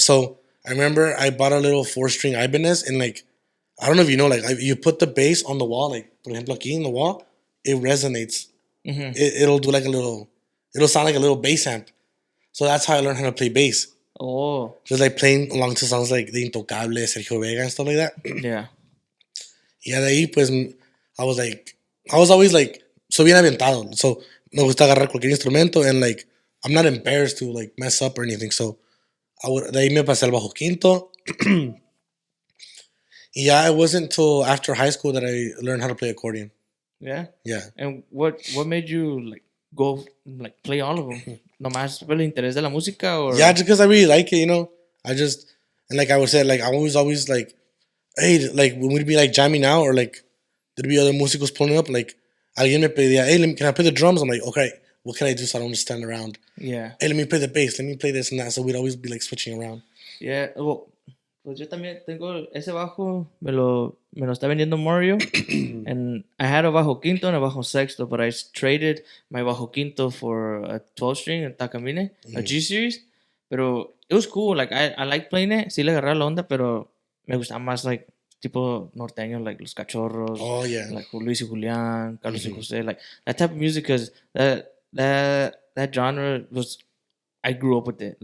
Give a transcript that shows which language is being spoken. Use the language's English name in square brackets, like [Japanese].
[English] So I remember I bought a little 4-string Ibanez, and like, I don't know if you know, like you put the bass on the wall, like [Spanish] por ejemplo aquí [English] in the wall, it resonates. It'll do like it'll sound like a little bass amp. So that's how I learned how to play bass. Oh. Just like playing along to songs like The Intocable, Sergio Vega, and stuff like that. Yeah. Yeah, [Spanish] de ahí pues [English] I was always like so [Spanish] bien aventado. [English] So [Spanish] me gusta agarrar cualquier instrumento, [English] and like I'm not embarrassed to like mess up or anything. [Spanish] So de ahí me pasé al bajo quinto. [English] Yeah, it wasn't until after high school that I learned how to play accordion. Yeah? Yeah. And what made you like go like play all of them? [Spanish] ¿Nomás por el interés de la música? [English] Or? Yeah, just because I really like it, you know. And like I would say, like I always like, hey, like when we'd be like jamming out, or like there'd be other músicos pulling up, like [Spanish] alguien me pedía, [English] hey, can I play the drums? I'm like, okay, what can I do so I don't just stand around? Yeah. Hey, let me play the bass, let me play this and that. So we'd always be like switching around. Yeah, well, [Spanish] pues yo también tengo ese bajo, me lo está vendiendo Mario. [English] And I had a bajo quinto and a bajo sexto, but I traded my bajo quinto for a 12-string, a Takamine, a G series. [Spanish] Pero [English] it was cool, like I like playing it, [Spanish] sí le agarré la onda, pero me gustaba más [English] like [Spanish] tipo norteño, [English] like Los Cachorros, like Luis y Julián, Carlos y José, like that type of music, because that genre was, I grew up with it.